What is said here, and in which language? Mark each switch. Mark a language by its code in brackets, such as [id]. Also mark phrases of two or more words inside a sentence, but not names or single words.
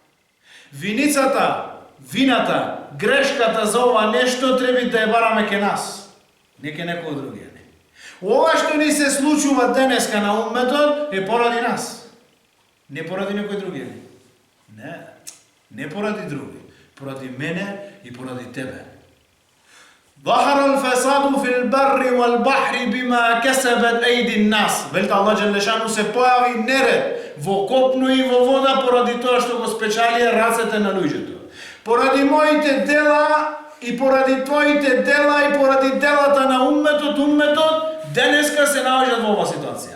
[mk] Вината, грешката за ова нешто треба да ја бараме ке нас, не ке некој другиот. Ова што ни се случува денеска на умметот е поради нас. Не поради некој други. Не поради други. Поради мене и поради тебе. [ar] ظهر الفساد في البر والبحر بما كسبت أيدي الناس. [mk] Велите Аллах Джелешану се појави неред во копно и во вода поради тоа што го спечалија рацете на луѓето. Поради моите дела и поради твоите дела и поради делата на умметот денеска се наоѓаат во оваа ситуација.